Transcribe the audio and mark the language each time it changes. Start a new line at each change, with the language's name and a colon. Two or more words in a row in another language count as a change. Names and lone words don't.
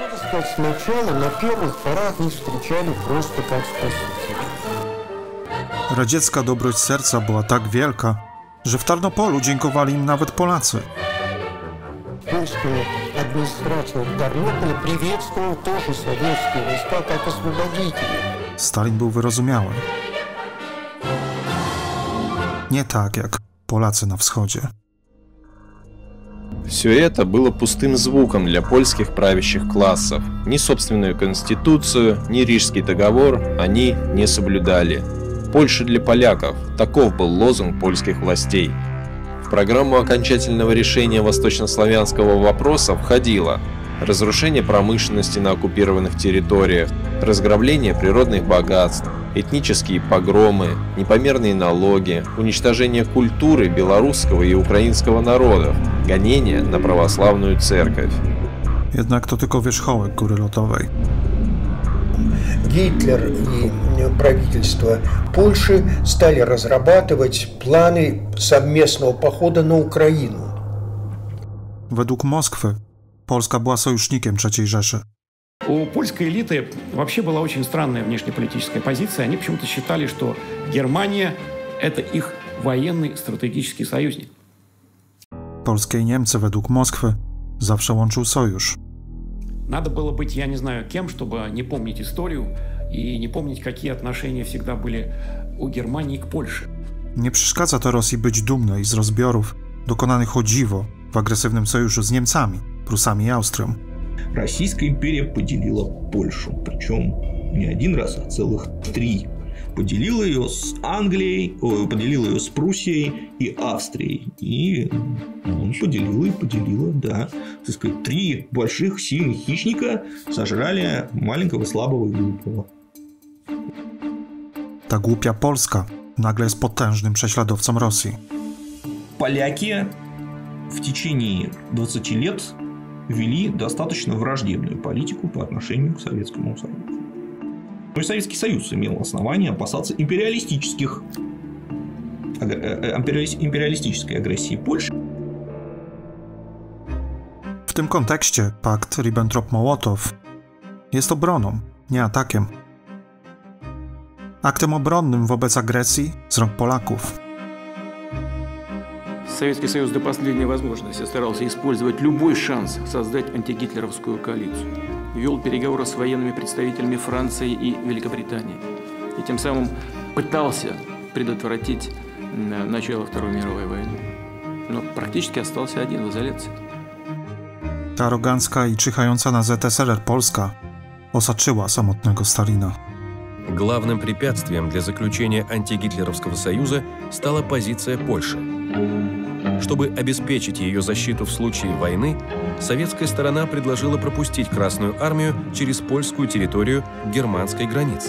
Russian: Сначала на первых порах не встречали просто как спасителей.
Polish: Radziecka dobroć serca była tak wielka, że w Tarnopolu dziękowali im nawet Polacy.
Russian: Польскую администрацию в Тарнополе приветствовал тоже советские войска как освободители.
Polish: Stalin był wyrozumiały. Nie tak jak Polacy na wschodzie.
Russian: Все это было пустым звуком для польских правящих классов. Ни собственную конституцию, ни Рижский договор они не соблюдали. Польша для поляков – таков был лозунг польских властей. В программу окончательного решения восточнославянского вопроса входило разрушение промышленности на оккупированных территориях, разграбление природных богатств, этнические погромы, непомерные налоги, уничтожение культуры белорусского и украинского народов, гонения на православную церковь.
Polish: Jednak to tylko wierzchołek góry lodowej.
Russian: Гитлер и правительство Польши стали разрабатывать планы совместного похода на Украину.
Polish: Według Moskwy Polska była sojusznikiem III Rzeszy.
Russian: У польской элиты вообще была очень странная внешнеполитическая позиция. Они почему-то считали, что Германия – это их военный стратегический союзник.
Polish: Polskie i Niemcy według Moskwy zawsze łączył sojusz.
Russian: Надо было быть, я не знаю кем, чтобы не помнить историю и не помнить, какие отношения всегда были у Германии к Польше.
Polish: Nie przeszkadza to Rosji być dumnej z rozbiorów dokonanych o dziwo w agresywnym sojuszu z Niemcami, Prusami i Austrią.
Russian: Российская империя поделила Польшу, причем не один раз, а целых 3. Поделила ее с Англией, поделила ее с Пруссией и Австрией. И он поделила, да. Так сказать, 3 больших сильных хищника сожрали маленького, слабого и глупого.
Polish: Ta głupia Polska nagle jest potężnym prześladowcą Rosji.
Russian: Поляки в течение 20 лет вели достаточно враждебную политику по отношению к Советскому Союзу. Но и Советский Союз имел основания опасаться империалистической агрессии Польши.
Polish: W tym kontekście pakt Ribbentrop-Mołotow jest obroną, nie atakiem. Aktem obronnym wobec agresji z rąk Polaków.
Russian: Советский Союз до последней возможности старался использовать любой шанс создать антигитлеровскую коалицию. Вел переговоры с военными представителями Франции и Великобритании. И тем самым пытался предотвратить начало Второй мировой войны. Но практически остался один в изоляции.
Polish: Ta arogancka i czyhająca na ZSRR Polska osaczyła samotnego Stalina.
Russian: Главным препятствием для заключения антигитлеровского союза стала позиция Польши. Чтобы обеспечить ее защиту в случае войны, советская сторона предложила пропустить Красную армию через польскую территорию к германской границе.